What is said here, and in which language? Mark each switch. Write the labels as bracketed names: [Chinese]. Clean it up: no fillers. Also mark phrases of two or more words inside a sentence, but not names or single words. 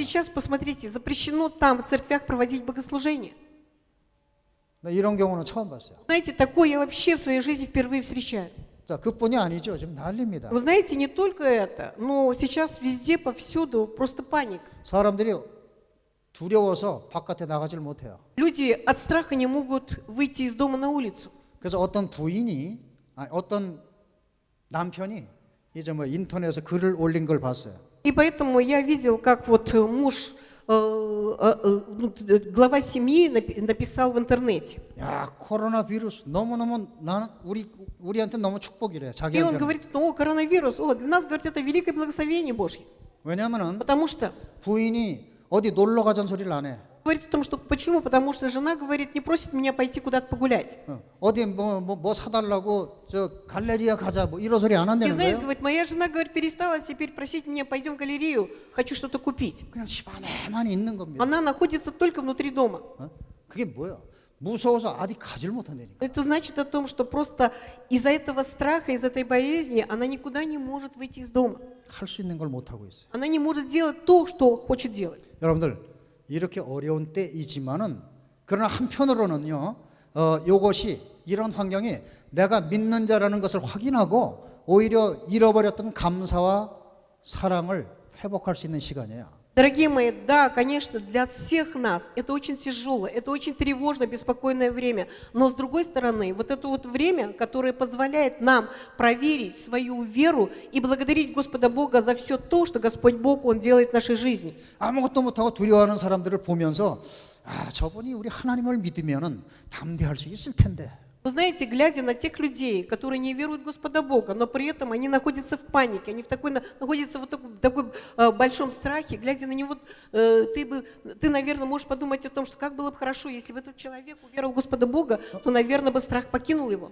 [Russian] сейчас, посмотрите, запрещено там, в церквях, проводить богослужение. [Korean] 나 이런 경우는 처음 봤어요. [Russian] Знаете, такое я вообще в своей жизни впервые встречаю. [Korean] 자, 그뿐이 아니죠. 지금 난립니다. [Russian] Вы знаете, не только это, но сейчас везде, повсюду просто паника. [Korean] 사람들이 두려워서 바깥에 나가질 못해요. [Russian] Люди от страха не могут выйти из дома на улицу. [Korean] 그래서 어떤 남편이 이제 뭐 인터넷에 글을 올린 걸 봤어요. [Russian] И поэтому я видел, как вот муж, глава семьи написал в интернете. [Korean] 야, 코로나 비루스 너무너무 나는 우리한테 너무 축복이래. [Russian] И он [Korean] 자기한테는. [Russian] говорит, о, коронавирус, для нас, говорит, это великое благословение Божье. [Korean] 왜냐면은 [Russian] Потому что, [Korean] 부인이 어디 놀러 가자는 소리를 안 해. [Russian] говорит о том, что, почему? Потому что жена, говорит, не просит меня пойти куда-то погулять. [Korean] 어디 뭐 사달라고 저 갈레리아 가자 뭐 이런 소리 안 [Russian] И [Korean] 한다는 [Russian] знаете, [Korean] 거예요. [Russian] говорит, моя жена, говорит, перестала теперь просить меня, пойдем в галерею, хочу что-то купить. [Korean] 그냥 집 안에만 있는 겁니다. [Russian] Она находится только внутри дома. [Korean] 그게 뭐야? 무서워서 어디 가질 못한다니까. [Russian] Это значит о том, что просто из-за этого страха, из этой болезни она никуда не может выйти из дома. [Korean] 할 수 있는 걸 못 하고 있어요. [Russian] Она не может делать то, что хочет делать. [Korean] 여러분들 이렇게 어려운 때이지만은 그러나 한편으로는요, 이것이 이런 환경이 내가 믿는 자라는 것을 확인하고 오히려 잃어버렸던 감사와 사랑을 회복할 수 있는 시간이에요. [Russian] Дорогие мои, да, конечно, для всех нас это очень тяжелое, это очень тревожное, беспокойное время. Но с другой стороны, вот это вот время, которое позволяет нам проверить свою веру и благодарить Господа Бога за все то, что Господь Бог, Он делает в нашей жизни. [Korean] 아무것도 못하고 두려워하는 사람들을 보면서 저분이 우리 하나님을 믿으면은 담대할 수 있을 텐데. [Russian] Вы знаете, глядя на тех людей, которые не веруют в Господа Бога, но при этом они находятся в панике, они находятся в такой большом страхе, глядя на него, ты, наверное, можешь подумать о том, что как было бы хорошо, если бы этот человек уверовал в Господа Бога, то, наверное, бы страх покинул его.